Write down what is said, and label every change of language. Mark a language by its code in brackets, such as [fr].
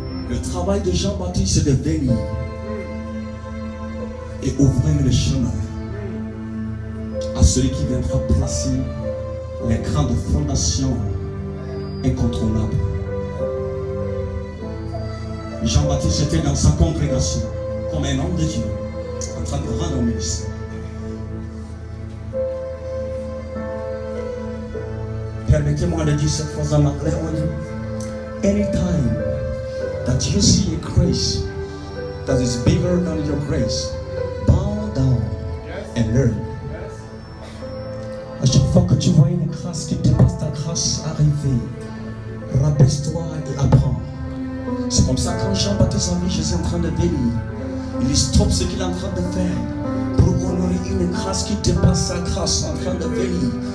[fr] Le travail de Jean-Baptiste c'est de venir et ouvrir le chemin à celui qui viendra placer les grandes fondations incontournables. Jean-Baptiste était dans sa congrégation comme un homme de Dieu en train de rendre au ministère. Permettez-moi de dire cette phrase en anglais. [en] Anytime that you see a grace that is bigger than your grace, bow down and learn. [fr] À chaque fois que tu vois une grâce qui dépasse ta grâce arriver, abaisse-toi et apprends. C'est comme ça quand Jean-Baptiste a vu Jésus en train de venir, il dit stop ce qu'il est en train de faire pour honorer une grâce qui dépasse sa grâce en train de venir.